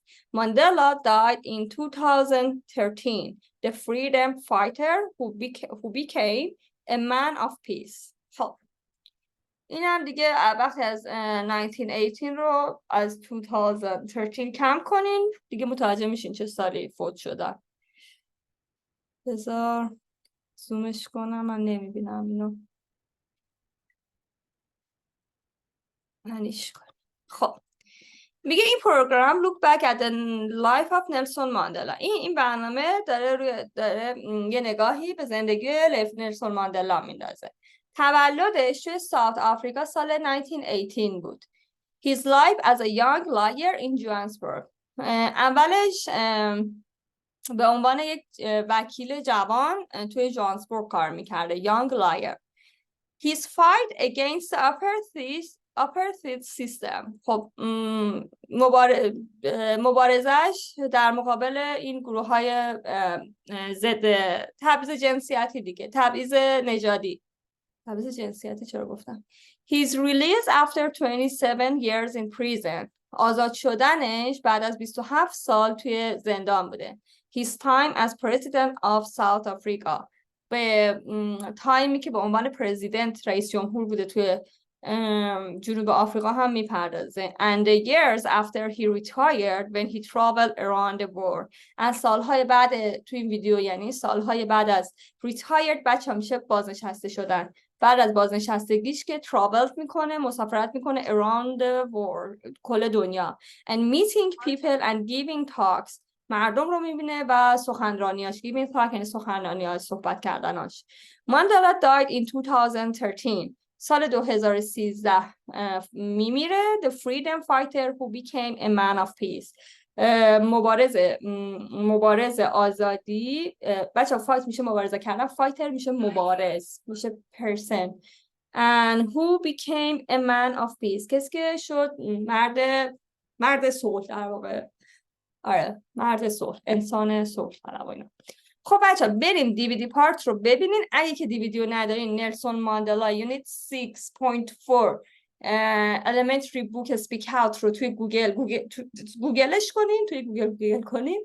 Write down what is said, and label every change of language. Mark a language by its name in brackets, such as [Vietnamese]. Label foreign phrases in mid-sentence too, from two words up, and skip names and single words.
[English] Mandela died in 2013, the freedom fighter who became a man of peace. [Persian] این هم دیگه وقتی از 1918 رو از 2013 کم کنین دیگه متوجه میشین چه سالی فوت شدن. بذار زومش کنم، من نمیبینم اینو. منیش کنم. خب میگه این پروگرام [English] look back at the life of Nelson Mandela. [Persian] این برنامه داره یه نگاهی به زندگی نلسون ماندلا میندازه. تولدش توی ساوت آفریقا سال 1918 بود. [English] His life as a young lawyer in Johannesburg. [Persian] اولش به عنوان یک وکیل جوان توی جوهانسبورگ کار میکرده. [English] Young lawyer. His fight against the apartheid system. [Persian] خب مبارزش در مقابل این گروه های ضد تبعیض جنسیتی دیگه، تبعیض نژادی. تبعیض جنسیتی چرا گفتم؟ [English] His release after 27 years in prison. [Persian] آزاد شدنش بعد از 27 سال توی زندان بوده. [English] His time as president of South Africa. [Persian] به تایمی که به عنوان پرزیدنت رئیس جمهور بوده توی جنوب آفریقا هم میپردازه. [English] And the years after he retired when he traveled around the world. [Persian] از سالهای بعد توی این ویدیو، یعنی سالهای بعد از retired بچه میشه بازنشسته شدن. بعد از بازنشستگیش که traveled میکنه، مسافرت میکنه [English] around the world، [Persian] کل دنیا. [English] And meeting people and giving talks. [Persian] مردم رو میبینه و سخنرانیاش. [English] giving talk [Persian] یعنی سخنرانیاش، صحبت کردناش. [English] Mandela died in 2013. [Persian] سال 2013 میمیره. [English] The freedom fighter who became a man of peace. [Persian] مبارز آزادی. بچه فایت میشه مبارزه کردن، فایتر میشه مبارز، میشه person. [English] And who became a man of peace. [Persian] کسی که شد مرد صلح در واقع. آره مرد صلح، انسان صلح طلب و اینا. خب بچه بریم DVD پارت رو ببینین. اگه که DVD رو ندارین، نلسون ماندلا یونیت 6.4 [English] elementary book speakout [Persian] رو توی گوگلش کنین، توی گوگل کنین.